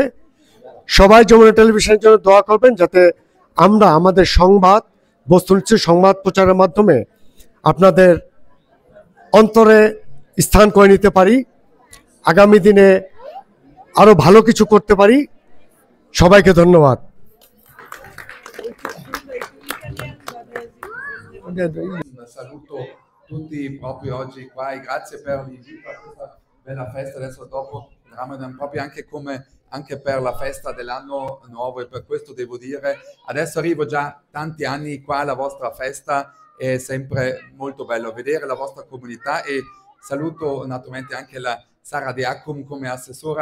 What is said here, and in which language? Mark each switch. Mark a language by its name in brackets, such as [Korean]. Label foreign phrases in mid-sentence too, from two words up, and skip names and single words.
[Bangla] সবাই যমুনা টেলিভিশনের জন্য দোয়া করবেন, যাতে আমরা আমাদের সংবাদ, বস্তুনিষ্ঠ সংবাদ প্রচারের মাধ্যমে আপনাদের অন্তরে স্থান করে নিতে পারি, আগামী দিনে আরও ভালো কিছু করতে পারি। সবাইকে ধন্যবাদ। [Italian] Saluto tutti proprio oggi qua e grazie per l'invito a questa bella festa. Adesso dopo il Ramadan, proprio anche per la festa dell'anno nuovo, e per questo devo dire, adesso arrivo già tanti anni qua alla vostra festa, è sempre molto bello vedere la vostra comunità, e saluto naturalmente anche la Sara Diacum come assessora.